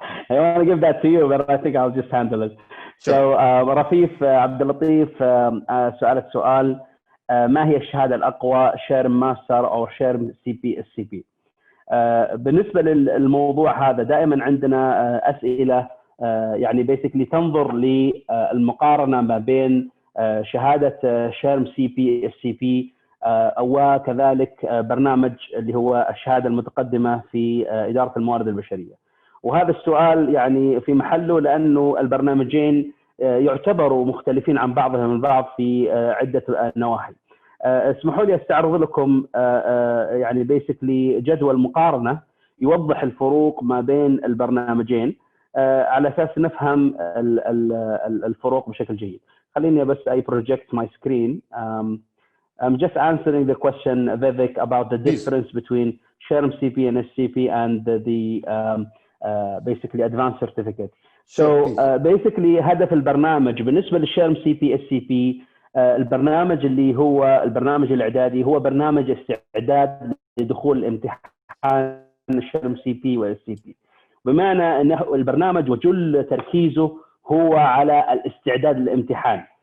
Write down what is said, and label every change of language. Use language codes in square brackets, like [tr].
[en] I want to give that to you, but I think I'll just handle it. Sure. [ar] So رفيف عبد اللطيف سألت سؤال: ما هي الشهادة الأقوى، شيرم ماستر أو شيرم SCP؟ بالنسبة للموضوع هذا دائما عندنا أسئلة يعني basically تنظر للمقارنة ما بين شهادة شيرم SCP وكذلك برنامج اللي هو الشهادة المتقدمة في إدارة الموارد البشرية. وهذا السؤال يعني في محله، لأنه البرنامجين يعتبروا مختلفين عن بعضهم البعض في عدة نواحي. اسمحوا لي استعرض لكم يعني basically جدول مقارنة يوضح الفروق ما بين البرنامجين على أساس نفهم الفروق بشكل جيد. خليني بس [en] I project my screen. I'm just answering the question, Vivek, about the difference between SHRM CP and SCP and the basically advanced certificate. So basically [ar] هدف البرنامج بالنسبة للSHRM CP SCP البرنامج اللي هو البرنامج الإعدادي هو برنامج استعداد لدخول الامتحان الSHRM CP والSCP، بمعنى أنه البرنامج وجل تركيزه هو على الاستعداد للامتحان.